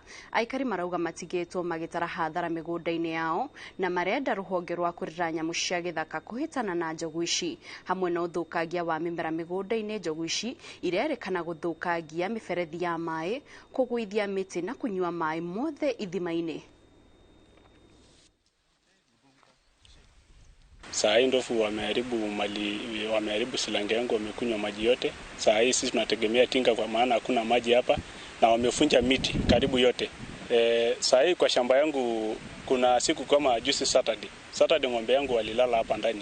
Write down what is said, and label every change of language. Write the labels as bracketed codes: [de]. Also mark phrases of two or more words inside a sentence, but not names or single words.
[ki] Aikari marauga matigĩtwo magĩtara hathara mĩgũnda-inĩ yao na marenda rũhonge rwa kũrera nyamũ cia gĩthaka kũhĩtana na njogu ici. Hamwe na ũthũkangia wa mĩmera mĩgũnda-inĩ, njogu ici irerĩkana gũthũkangia mĩberethi ya maĩ, kũgũithia mĩtĩ na kũnyua maĩ mothe ithima-inĩ. [sw] Saa hii ndovu wameharibu silange yangu, wamekunywa maji yote. Saa hii sisi tunategemea tinga kwa maana hakuna maji hapa, na wamefunja miti karibu yote. Saa hii kwa shamba yangu kuna siku kama juzi Saturday ng'ombe yangu walilala hapa ndani.